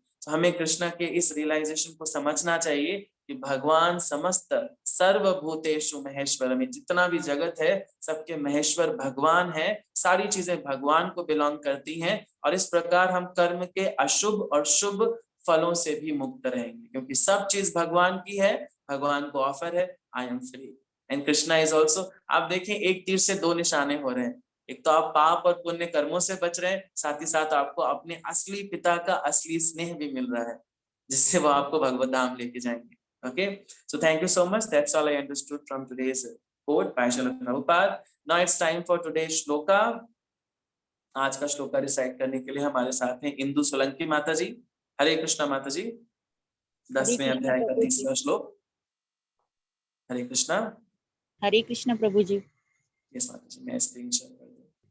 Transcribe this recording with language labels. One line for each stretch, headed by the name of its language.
Hindi: तो हमें कृष्ण के इस रियलाइजेशन को समझना चाहिए कि भगवान समस्त सर्वभूतेषु महेश्वर में, जितना भी जगत है सबके महेश्वर भगवान है, सारी चीजें भगवान को बिलोंग करती हैं, और इस प्रकार हम कर्म के अशुभ और शुभ फलों से भी मुक्त रहेंगे, क्योंकि सब चीज भगवान की है, भगवान को ऑफर है,
English: I am free and Krishna is also.
Hindi: आप देखें एक तीर से दो निशाने हो रहे हैं, एक तो आप पाप और पुण्य कर्मों से बच रहे हैं, साथ ही साथ आपको अपने असली पिता का असली स्नेह भी मिल रहा है, जिससे वो आपको भगवत धाम लेके जाएंगे।
English: Okay, so thank you so much. That's all I understood from today's quote by Srila Prabhupada. Now it's time for today's shloka.
Hindi: आज का श्लोका रिसाइट करने के लिए हमारे साथ हैं इंदु सोलंकी माता जी। हरे कृष्णा माता जी। 10वें अध्याय का 30वां श्लोक। हरे कृष्णा। हरे कृष्ण प्रभु जी। यस माता जी, मैं स्क्रीन शेयर कर दूं।